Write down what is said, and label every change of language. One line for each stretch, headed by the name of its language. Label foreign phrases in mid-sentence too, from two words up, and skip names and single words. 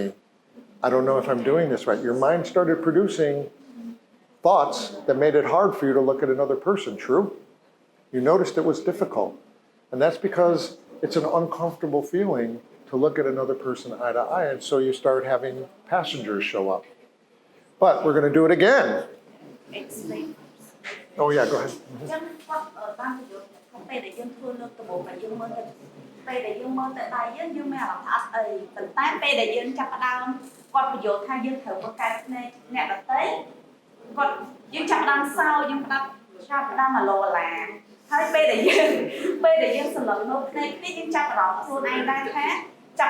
English: I don't know if I'm doing this right. Your mind started producing thoughts that made it hard for you to look at another person, true? You noticed it was difficult. And that's because it's an uncomfortable feeling to look at another person eye to eye, and so you start having passengers show up. But we're going to do it again. Explain. Oh yeah, go ahead.
Khmer: ចឹងគាត់បានពន្យល់ថាពេលដែលយើងធ្វើលើកដំបូងហើយយើងមើលទៅពេលដែលយើងមើលទៅដៃយើងមានអារម្មណ៍ថាអត់អីប៉ុន្តែពេលដែលយើងចាប់ផ្ដើមគាត់ពន្យល់ថាយើងត្រូវមើលកែភ្នែកអ្នក ដទៃគាត់យើងចាប់ផ្ដើមសោយើងចាប់ផ្ដើមអាឡូអាឡាហើយពេលដែលយើងសម្លឹងមើលភ្នែកនេះយើងចាប់អារម្មណ៍ខ្លួនឯងដែរថាចាប់